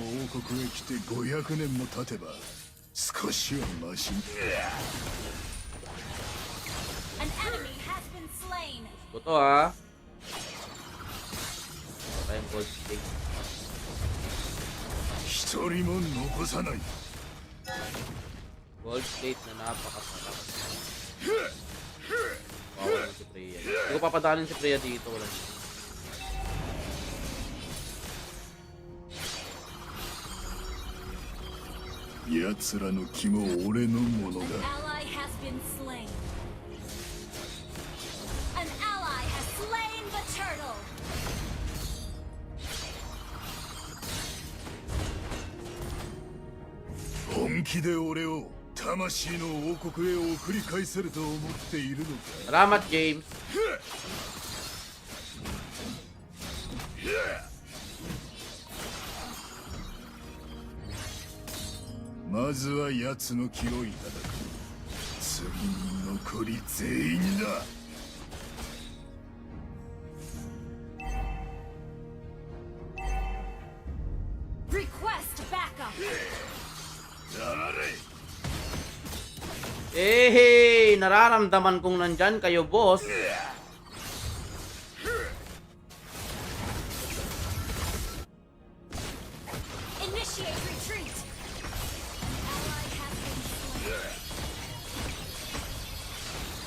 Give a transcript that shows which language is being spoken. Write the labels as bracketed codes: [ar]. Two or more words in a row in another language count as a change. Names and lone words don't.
[en] turtle. [ja] 王国へ来て500年も経てば少しはマシ [en] An enemy has been slain. [tl] Ito ah. Wala tayong [en] gold stick. [ja] 一人も残さない [en] Gold plate [tl] na napakasarap. Bawal si Freya. Hindi ko papadanin si Freya dito. Wala dito. [ja] やつらの気も俺のものだ [en] Ally has been slain. An ally has slain the turtle. [ja] 本気で俺を魂の王国へ送り返せると思っているのか [tl] Salamat, James. [ja] まずは奴の気をいただく次に残り全員だ [en] Request backup. [ja] 誰 [tl] Eh, nararamdaman kong nandyan kayo, boss. [en] Initiate retreat. Ally has been slain.